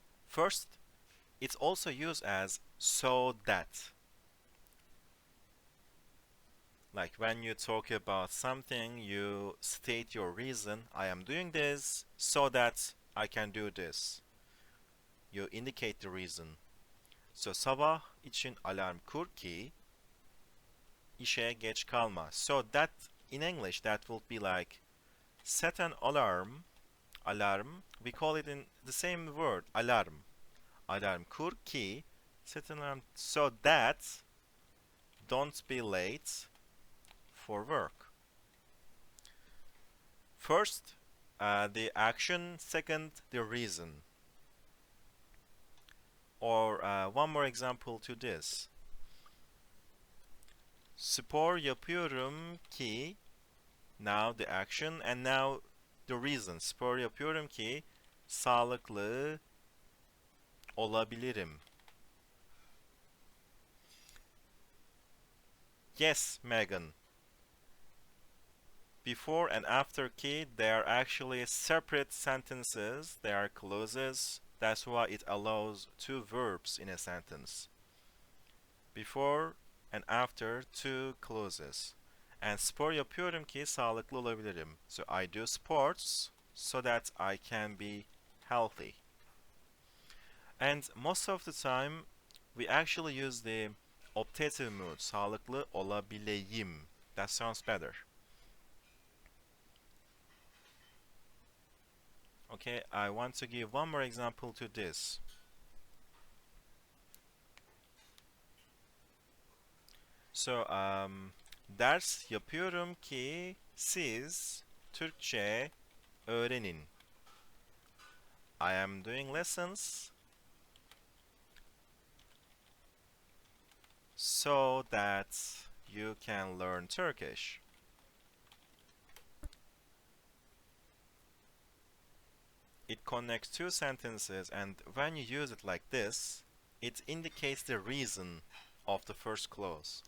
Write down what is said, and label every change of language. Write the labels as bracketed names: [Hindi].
[English] First, it's also used as so that. Like when you talk about something, you state your reason. I am doing this so that I can do this. You indicate the reason. [Turkish] So sabah için alarm kur ki işe geç kalma. [English] So that in English that would be like set an alarm. Alarm. We call it in the same word, alarm. [Turkish] Alarm kur ki [English] set an alarm so that don't be late for work. First, the action. Second, the reason. Or one more example to this. [Turkish] Spor yapıyorum ki, [English] now the action, and now the reason. [Turkish] Spor yapıyorum ki sağlıklı olabilirim. [English] Yes, Megan. Before and after ki, they are actually separate sentences. They are clauses. That's why it allows two verbs in a sentence. Before and after two clauses. [Turkish] And spor yapıyorum ki sağlıklı olabilirim. [English] So I do sports so that I can be healthy. And most of the time, we actually use the optative mood, [Turkish] sağlıklı olabileyim. [English] That sounds better. Okay, I want to give one more example to this. [Turkish] So, ders yapıyorum ki siz Türkçe öğrenin. [English] I am doing lessons so that you can learn Turkish. It connects two sentences, and when you use it like this, it indicates the reason of the first clause.